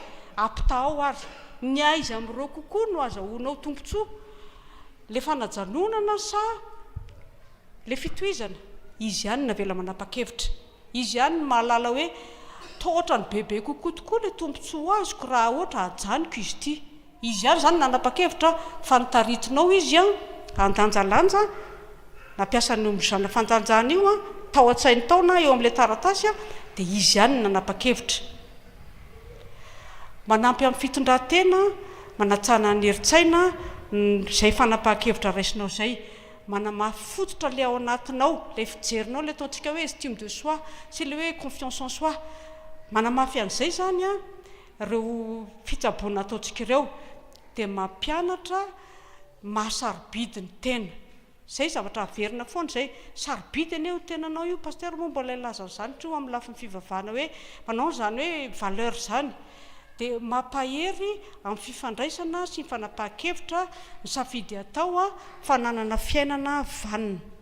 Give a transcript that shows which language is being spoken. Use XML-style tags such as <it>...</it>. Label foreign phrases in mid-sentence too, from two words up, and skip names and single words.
<mg>apita ao ary ny aiza amin'ireo kokoa no azahoanao tombontsoa le fanajanonana sa le fitohizana izy ihany navela manapa-kevitra izy ihany ny mahalala hoe tohatra ny bebe kokoa tokoa le tombontsoa azoko raha ohatra ajaniko izy ity izy ihany zany nanapa-kevitra fa nitaritinao izy a andanjalanja nampiasa ny mizana fandanjana io a tao an-tsainy taona eo amin'ilay taratasy a dia izy ihany nanapa-kevitra manampy amin'ny fitondran-tena manatsana ny heritsaina zay fanapahan-kevitra raisinao zay manamafy fototra le ao anatinao le fijerinao le ataontsika hoe</mg> <fr>estime de soi</fr> <mg>sy le hoe</mg> <fr>confiance en soi</fr> <mg>manamafy an'izay zany a reo fitsaboana ataontsika ireo dia mampianatra mahasarobidy ny tena zay zavatra averina foana zay sarobidy anie io tenanao io paster moa mbola ilaza zany tro amin'ny lafiny fivavahana hoe manao zany hoe valeur zany dia mampahery amin'ny fifandraisana sy ny fanapahan-kevitra ny safidy atao a fananana fiainana vanina</mg>